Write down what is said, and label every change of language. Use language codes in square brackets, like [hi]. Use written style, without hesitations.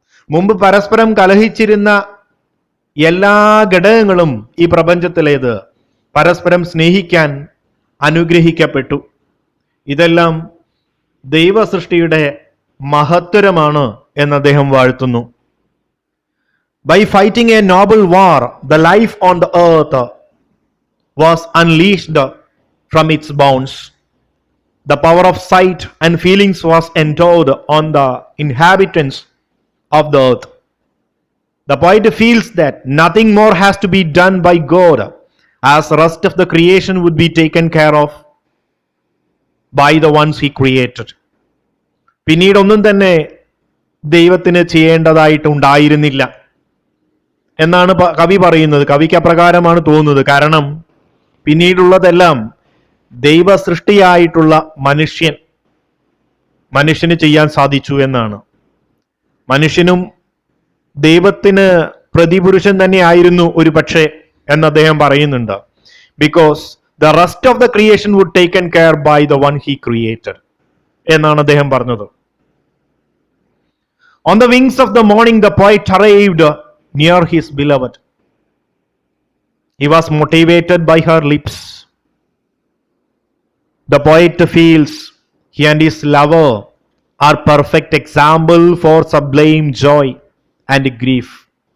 [ml] മുമ്പ് പരസ്പരം കലഹിച്ചിരുന്ന എല്ലാ ഘടകങ്ങളും ഈ പ്രപഞ്ചത്തിലേത് പരസ്പരം സ്നേഹിക്കാൻ അനുഗ്രഹിക്കപ്പെട്ടു. ഇതെല്ലാം ദൈവ സൃഷ്ടിയുടെ മഹത്വരമാണ് എന്ന് അദ്ദേഹം വാഴ്ത്തുന്നു. [en] By fighting a noble war, the life on the earth was unleashed from its bounds. The power of sight and feelings was endowed on the inhabitants of the earth. The poet feels that nothing more has to be done by God, as the rest of the creation would be taken care of by the ones he created. [ml] പിന്നീട് ഒന്നും തന്നെ ദൈവത്തിന് ചെയ്യേണ്ടതായിട്ട് ഉണ്ടായിരുന്നില്ല എന്നാണ് കവി പറയുന്നത്. കവിക്ക് അപ്രകാരമാണ് തോന്നുന്നത്. കാരണം പിന്നീടുള്ളതെല്ലാം ദൈവ സൃഷ്ടിയായിട്ടുള്ള മനുഷ്യന് ചെയ്യാൻ സാധിച്ചു എന്നാണ്. മനുഷ്യനും ദൈവത്തിന് പ്രതിപുരുഷൻ തന്നെ ആയിരുന്നു ഒരു പക്ഷേ എന്ന് അദ്ദേഹം പറയുന്നുണ്ട്. [en] because the rest of the creation would taken care by the one he created [ml] എന്നാണ് അദ്ദേഹം പറഞ്ഞത്. [en] On the wings of the morning, the poet arrived near his beloved. He was motivated by her lips. The poet feels he and his lover are perfect example for sublime joy and grief.